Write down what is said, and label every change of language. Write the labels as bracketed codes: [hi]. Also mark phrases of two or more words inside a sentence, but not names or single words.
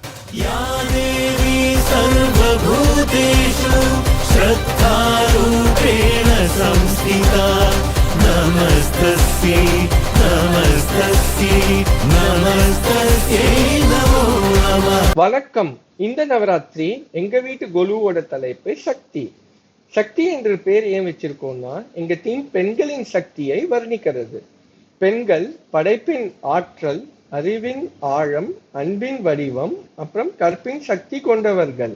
[sa] या देवी सर्वभूतेषु श्रद्धारूपेण संस्थिता नमस्तस्यै नमस्तस्यै नमस्तस्यै नमो नमः. [ta] வணக்கம். இந்த நவராத்திரி எங்க வீட்டு கொலுவோட தலைப்பு சக்தி. சக்தி என்ற பேர் ஏன் வச்சிருக்கோம்னா எங்க டீம் பெண்களின் சக்தியை வர்ணிக்கிறது. பெண்கள் படைப்பின் ஆற்றல், அறிவின் ஆழம், அன்பின் வடிவம், அப்புறம் கற்பின் சக்தி கொண்டவர்கள்.